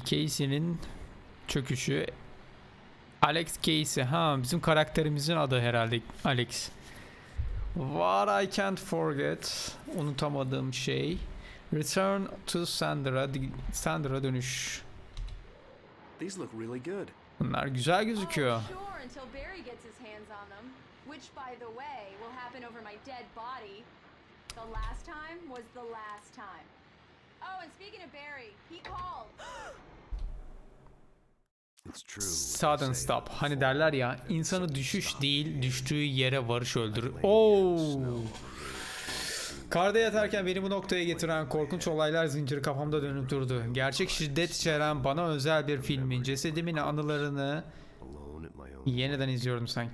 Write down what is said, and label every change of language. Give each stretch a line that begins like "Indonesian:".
Turkish: Casey'nin çöküşü. Alex Casey. Bizim karakterimizin adı herhalde Alex. What I can't forget. Unutamadığım şey. Return to Sandra'ya dönüş.
English: These look really good.
Turkish: Bunlar güzel gözüküyor.
English: Oh, sure, until Barry gets his hands on them. Which, by the way, will happen over my dead body. The last time was the last time. Oh, and speaking of Barry, he called. Sudden stop.
Turkish: Hani derler ya, insanı düşüş değil, düştüğü yere varış öldürür. Oo. Karda yatarken beni bu noktaya getiren korkunç olaylar zinciri kafamda dönüp durdu. Gerçek şiddet içeren bana özel bir filmin cesedimin anılarını yeniden izliyorum sen.